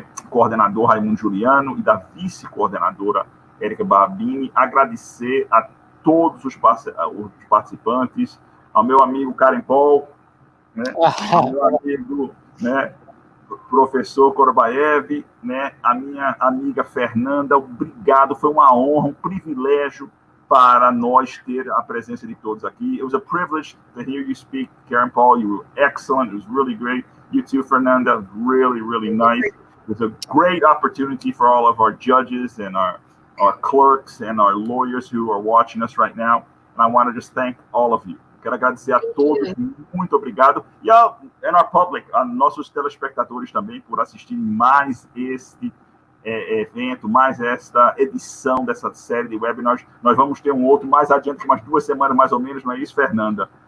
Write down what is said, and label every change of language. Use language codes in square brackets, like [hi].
[pt] coordenador Raimundo Juliano e da vice-coordenadora Érica Barbini, agradecer a todos os participantes, ao meu amigo Karen Paul, né, ao meu amigo, né, professor Korbaev, né, a minha amiga Fernanda, obrigado, foi uma honra, um privilégio para nós ter a presença de todos aqui. [en] It was a privilege to hear you speak, Karen Paul. You were excellent. It was really great. You too, Fernanda, really, really nice. It was a great opportunity for all of our judges and our clerks and our lawyers who are watching us right now. And I want to just thank all of you. [pt] Quero agradecer a todos, muito obrigado. E ao [en] our public, [pt] a nossos telespectadores também, por assistirem mais este evento, mais esta edição dessa série de webinars. Nós vamos ter um outro mais adiante, umas 2 semanas mais ou menos, não é isso, Fernanda?